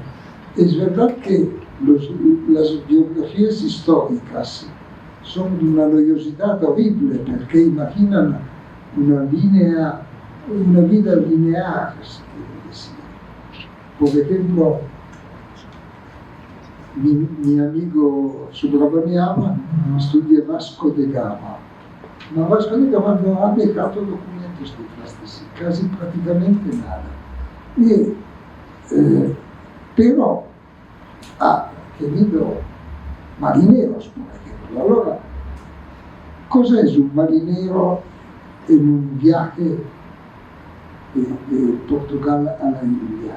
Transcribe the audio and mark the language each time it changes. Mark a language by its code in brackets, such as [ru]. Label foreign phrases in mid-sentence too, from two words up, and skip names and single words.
[es] Es verdad que las biografías históricas son de una noiosidad horrible porque imaginan una vida lineal. Por ejemplo, mi amigo Subramanian estudia Vasco de Gama. Ma Vasco de Gama [it] non ha dejato [es] documentos de plastica, casi praticamente nada. Pero ha tenido marineros, por ejemplo. [it] Allora, cosa es un marinero en un viaje de Portugal a la India?